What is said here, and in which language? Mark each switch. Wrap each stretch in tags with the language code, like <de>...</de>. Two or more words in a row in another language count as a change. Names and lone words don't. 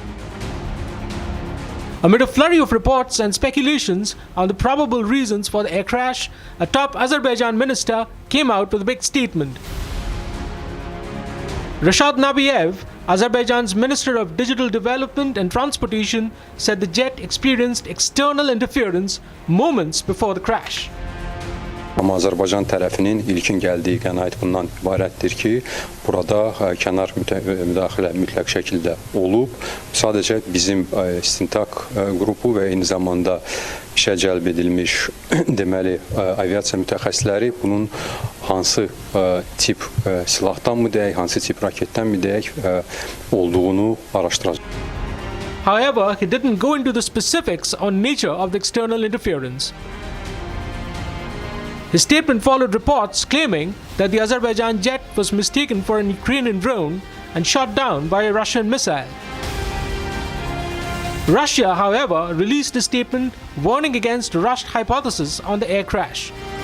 <en>Amid a flurry of reports and speculations on the probable reasons for the air crash, a top Azerbaijan minister came out with a big statement. Rashad Nabiev, Azerbaijan's Minister of Digital Development and Transportation, said the jet experienced external interference moments before the crash.</en> <az>Amma Azərbaycan tərəfinin ilkin gəldiyi qənaət bundan ibarətdir ki, burada kənar müdaxilə mütləq şəkildə olub. Sadəcə bizim istintaq qrupu və eyni zamanda işə cəlb edilmiş deməli aviasiya mütəxəssisləri bunun hansı tip silahdanmı deyək, hansı tip raketdənmi deyək olduğunu araşdıracaq.</az> <en>However, he didn't go into the specifics on nature of the external interference. His statement followed reports claiming that the Azerbaijan jet was mistaken for an Ukrainian drone and shot down by a Russian missile. Russia, however, released a statement warning against a rushed hypothesis on the air crash.</en>